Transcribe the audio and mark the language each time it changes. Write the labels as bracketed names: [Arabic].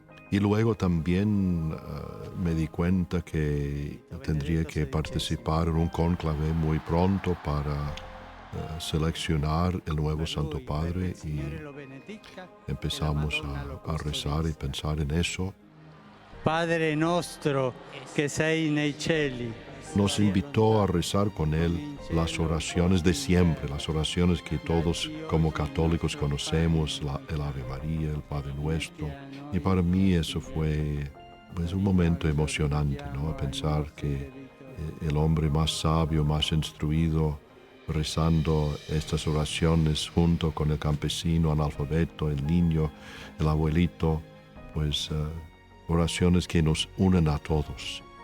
[Spanish] Y luego también me di cuenta que tendría que participar en un cónclave muy pronto para seleccionar el nuevo Santo Padre, y empezamos a rezar y pensar en eso. [Italian] Padre nostro que sei nei cieli. [Spanish] Nos invitó a rezar con él las oraciones de siempre, las oraciones que todos como católicos conocemos, el Ave María, el Padre Nuestro. Y para mí eso fue un momento emocionante, ¿no? Pensar que el hombre más sabio, más instruido, rezando estas oraciones junto con el campesino, analfabeto, el niño, el abuelito, oraciones que nos unen a todos.